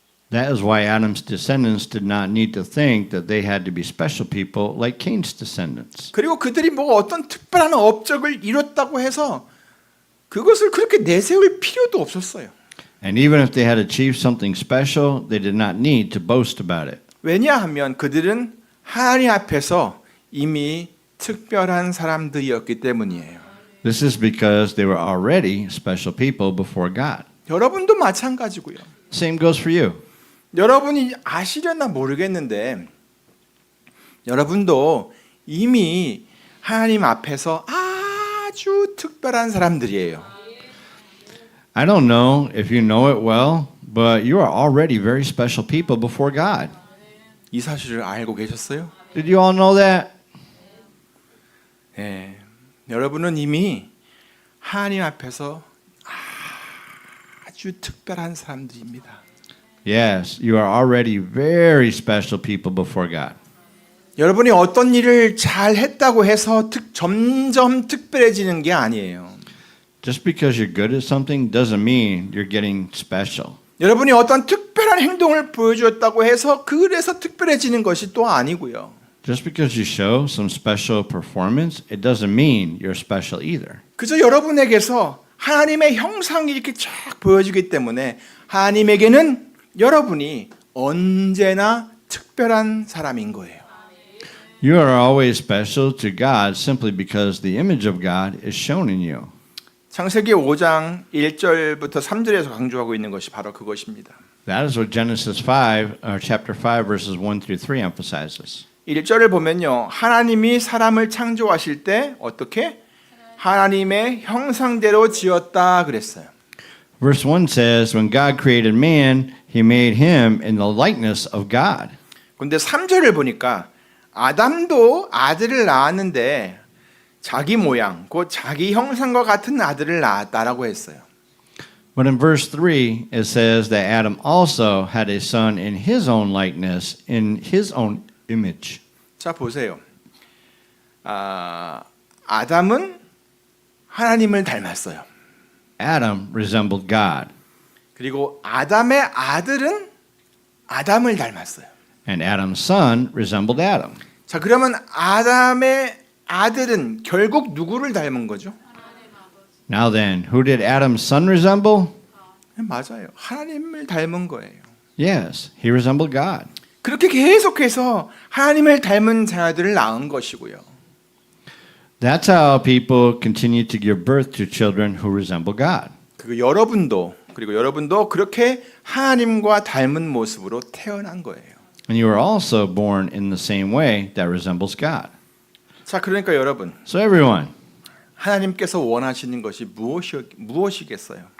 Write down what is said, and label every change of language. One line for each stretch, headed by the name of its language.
English: That is why Adam's descendants did not need to think that they had to be special people like Cain's descendants.
Korean: 그리고 그들이 뭐 어떤 특별한 업적을 이뤘다고 해서 그것을 그렇게 내세울 필요도 없었어요.
English: And even if they had achieved something special, they did not need to boast about it.
Korean: 왜냐하면 그들은 하나님 앞에서 이미 특별한 사람들이었기 때문이에요.
English: This is because they were already special people before God.
Korean: 여러분도 마찬가지고요.
English: Same goes for you.
Korean: 여러분이 아시려나 모르겠는데 여러분도 이미 하나님 앞에서 아주 특별한 사람들이에요.
English: I don't know if you know it well, but you are already very special people before God.
Korean: 이 사실을 알고 계셨어요?
English: Did you all know that?
Korean: 네. 여러분은 이미 하나님 앞에서 아주 특별한 사람들입니다.
English: Yes, you are already very special people before God.
Korean: 여러분이 어떤 일을 잘 했다고 해서 점점 특별해지는 게 아니에요.
English: Just because you're good at something doesn't mean you're getting special.
Korean: 여러분이 어떤 특별한 행동을 보여주었다고 해서 그래서 특별해지는 것이 또 아니고요.
English: Just because you show some special performance, it doesn't mean you're special either.
Korean: 그저 여러분에게서 하나님의 형상이 이렇게 쫙 보여지기 때문에 하나님에게는 여러분이 언제나 특별한 사람인 거예요.
English: You are always special to God simply because the image of God is shown in you.
Korean: 창세기 5장 1절부터 3절에서 강조하고 있는 것이 바로 그것입니다.
English: That is what Genesis 5, or chapter 5, verses 1 through 3 emphasizes.
Korean: 1절을 보면요. 하나님이 사람을 창조하실 때 어떻게? 하나님의 형상대로 지었다 그랬어요.
English: Verse 1 says, When God created man, he made him in the likeness of God.
Korean: 근데 3절을 보니까 아담도 아들을 낳았는데 자기 모양, 곧 자기 형상과 같은 아들을 낳았다라고 했어요.
English: But in verse 3, it says that Adam also had a son in his own likeness, in his own image.
Korean: 자, 보세요. 아담은 하나님을 닮았어요.
English: Adam resembled God,
Korean: 그리고 아담의 아들은 아담을 닮았어요.
English: and Adam's son resembled Adam.
Korean: 자, 그러면 아담의 아들은 결국 누구를 닮은 거죠?
English: Now then, who did Adam's son resemble?
Korean: 맞아요. 하나님을 닮은 거예요.
English: Yes, he resembled God.
Korean: 그렇게 계속해서 하나님을 닮은 자녀들을 낳은 것이고요.
English: That's how people continue to give birth to children who resemble God.
Korean: 그리고 여러분도 그렇게 하나님과 닮은 모습으로 태어난 거예요.
English: And you are also born in the same way that resembles God.
Korean: 자, 그러니까 여러분,
English: So everyone,
Korean: 하나님께서 원하시는 것이 무엇이겠어요?